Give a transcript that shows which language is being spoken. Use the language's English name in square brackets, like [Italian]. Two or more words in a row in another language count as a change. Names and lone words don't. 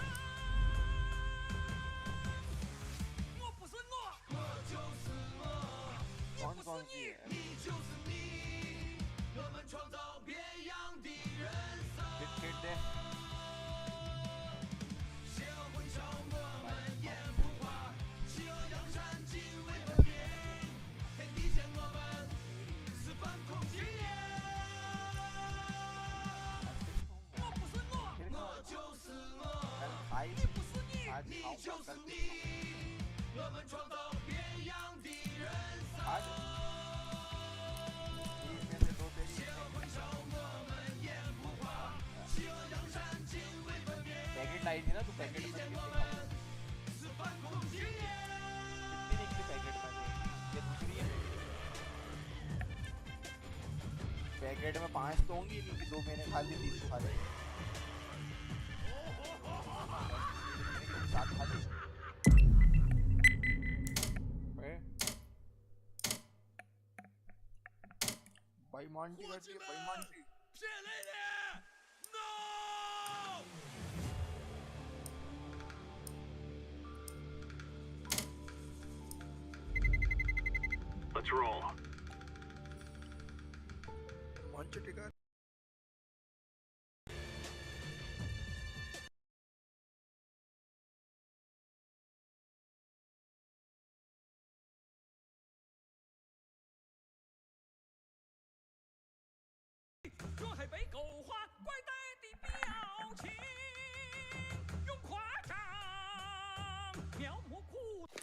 [Chinese] 我不是我，我就是我，你不是你，你就是你，我们创造别样的人生。 [Hindi] बिस्किट दे [Chinese] 邪恶混淆，我们也不怕，邪恶扬善，敬畏分别，天地间我们是反恐青年。我不是我，我就是我，你不是你，你就是你，我们创造别样的人生。邪恶混淆，我们也不怕，邪恶扬善，敬畏分别。 [Hindi] पैकेट लाई थी ना तू पैकेट में कितनी पैकेट में ये दूसरी है पैकेट में 5 तो होंगी नहीं कि 2 मैंने खा ली 3 खा ली 7 खा ली भाई मांटी करती है भाई मांटी [Chinese] 骗来的 ，no！ [English] Let's roll. [Hindi] मांटी टिका [Chinese] 若还被勾画怪呆的表情，用夸张描摹苦。